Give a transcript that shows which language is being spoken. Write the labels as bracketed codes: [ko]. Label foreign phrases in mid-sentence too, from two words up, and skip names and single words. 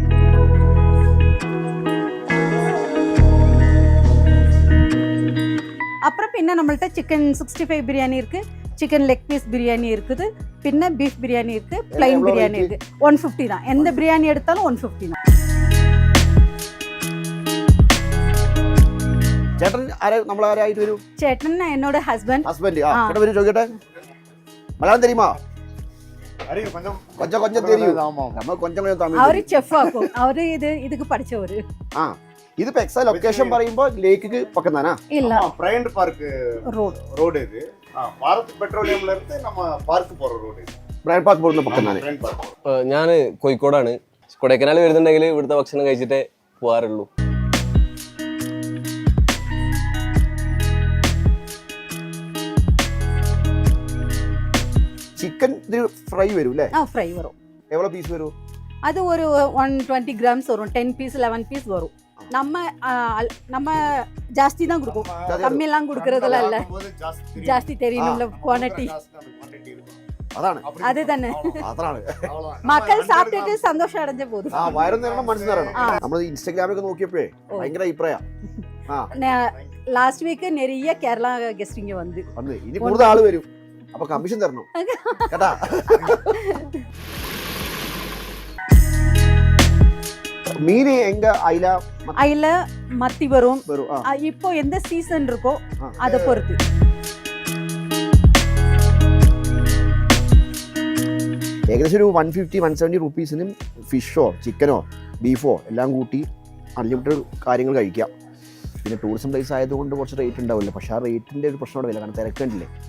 [ta] அப்புறம் பின்ன நம்மள்ட்ட சிக்கன் 65 பிரியாணி இருக்குது, [en] chicken leg piece [ta] பிரியாணி இருக்குது, பின்ன பீஃப் பிரியாணி இருக்குது, பிளைன் பிரியாணி இருக்குது. 150 தான். எந்த பிரியாணி எடுத்தாலும் 150 தான். [ml] ചേട്ടൻ നമ്മളാരായിട്ട് വരും? ചേട്ടൻ എന്നോട് ഹസ്ബൻഡ്. ചേട്ടൻ വരും. ചോദിക്കട്ടെ, മലയാളം [ta] தெரியுமா? கொஞ்சம் கொஞ்சம் தெரியும். நம்ம கொஞ்சம் கொஞ்சம் தமிழ். அவர் செஃப் ஆகும். அவர் இதுக்கு படிச்சவர். [ml] ഇതിപ്പോ [en] exact location [ml] പറയുമ്പോൾ ലേക്ക് [ta] பக்கம் தானா? இல்ல, பிரயண்ட் பார்க் ரோடு இது. பாரத் பெட்ரோலியம்ல இருந்து நம்ம பார்க் போற ரோடு இது. [ml] ബ്രയൻ പാർക്ക് പോകുന്ന [ta] பக்கம் தானே? [ml] ഞാൻ കോഴിക്കോടാണ്. കൊടൈക്കനാൽ വരുന്നുണ്ടെങ്കിൽ ഇവിടുത്തെ ഭക്ഷണം കഴിച്ചിട്ടേ പോകാറുള്ളൂ. [en] chicken fry [ml] വരും അല്ലേ? ഫ്രൈ വരും. എவ்வளோ പീസ് വരും? [ta] அது ஒரு 120 grams வரும். 10 பீஸ் 11 பீஸ் வரும். நம்ம ஜாஸ்தி தான் கொடுப்போம், கம்மியெல்லாம் கொடுக்கறதெல்லாம் இல்லை. ஜாஸ்தி தெரியணும்ல, குவான்டிட்டி. அதுதானே மக்கள் சாப்பிட்டுட்டு சந்தோஷம் அடைஞ்ச போதும். [ml] വയറും നിറയണം, മനസ്സ് നിറയണം. നമ്മൾ ഇൻസ്റ്റാഗ്രാമിലൊക്കെ നോക്കിയപ്പോഴേ ഭയങ്കര അഭിപ്രായം. [en] last week [ml] நிறைய കേരള ഗസ്റ്റ് ഇങ്ങ വന്ന് ഇനി കൂടുതൽ ആള് വരും. അപ്പൊ കമ്മീഷൻ തരണം കേട്ടാ. [ta] மீன் எங்க? ஐல, மத்தி வரும். இப்போ எந்த சீசன் இருக்கோ அதை பொறுத்து. [ml] ഏകദേശം ഒരു 150-170 റുപ്പീസിനും ഫിഷോ ചിക്കനോ ബീഫോ എല്ലാം കൂട്ടി അൺലിമിറ്റഡ് കാര്യങ്ങൾ കഴിക്കാം. പിന്നെ [en] tourism place [ml] ആയതുകൊണ്ട് കുറച്ച് റേറ്റ് ഉണ്ടാവില്ല. പക്ഷേ ആ റേറ്റിൻ്റെ ഒരു പ്രശ്നം വരില്ല, കാരണം തിരക്കണ്ടില്ലേ.